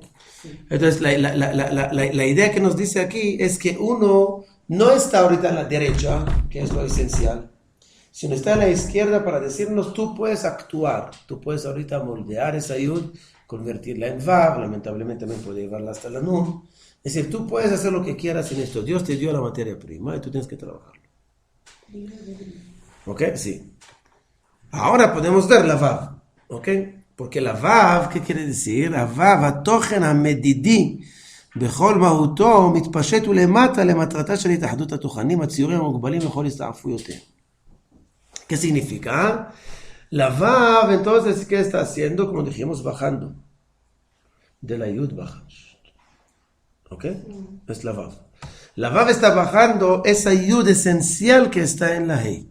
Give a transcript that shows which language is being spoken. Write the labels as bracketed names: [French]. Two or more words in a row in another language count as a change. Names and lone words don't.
[Spanish] Entonces, la idea que nos dice aquí es que uno no está ahorita en la derecha, que es lo esencial, sino está en la izquierda para decirnos, tú puedes actuar, tú puedes ahorita moldear esa yud, convertirla en vav, lamentablemente también puede llevarla hasta la nun. Es decir, tú puedes hacer lo que quieras en esto. Dios te dio la materia prima y tú tienes que trabajarlo. ¿Ok? Sí. Ahora podemos ver la vav, ¿ok? porque la vav, ¿qué quiere decir? [Hebrew] הוו, התוכן המדידי בכל מהותו מתפשט ולמטה למטרתה של התאחדות התוכנים הציורים המוגבלים לכל הסתעפויותיהם. [Spanish] ¿Qué significa? La vav, entonces, ¿qué está haciendo? Como dijimos, bajando. De la yud baja. ¿Ok? Es la vav. La vav está bajando esa yud esencial que está en la hey.